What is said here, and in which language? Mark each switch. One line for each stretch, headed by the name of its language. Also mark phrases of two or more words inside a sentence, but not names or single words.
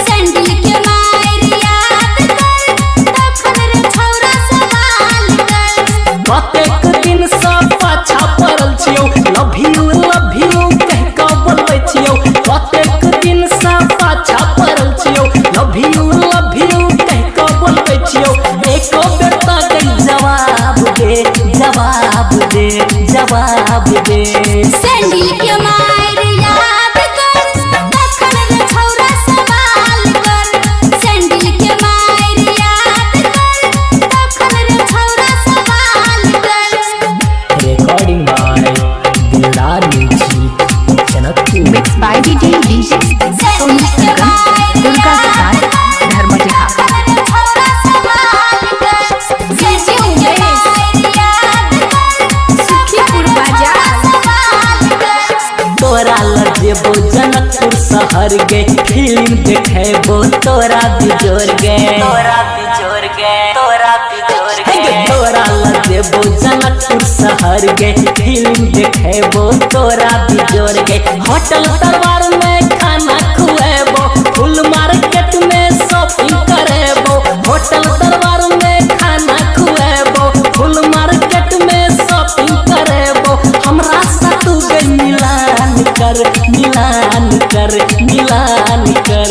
Maithili: सैंडल के मार याद कर, तखन रे छौरा सवाल कर। कतेक दिन से पाछा पड़ल छियौ,
English: love you
Maithili: कहि कऽ बोलबै छियौ। कतेक दिन से पाछा पड़ल छियौ,
English: love you
Maithili: कहि कऽ बोलबै छियौ। एको बेर तक जवाब दे, जवाब दे, जवाब दे। सैंडल के मार याद कर, तखन रे छौरा सवाल कर। सैंडल के मार याद कर, तखन रे छौरा सवाल कर।
English: recording by Dildar Music Janakpur. mix by DJ Sonu Sargam Durga Prasad Dharmdiha.
Maithili: छौरा सवाल कर, डीजे उमेश याद कर, सुखीपुर बाजार। सवाल कर, तोरा लग जेबो जनकपुर शहर गे, फिल्म देखेबो तोरा बिजोर गे, तोरा बिजोर गे, तोरा बिजोर गे। तोरा लग जेबो जनकपुर शहर गे, फिल्म देखेबो तोरा बिजोर गे। होटल दरबार में खाना खुएबो,
English: full market
Maithili: में शॉपिंग करेबो। होटल दरबार में खाना खुएबो,
English: full market
Maithili: में शॉपिंग करेबो। हमरा साथ तू गई मिलान कर, मिलान कर, मिलान कर।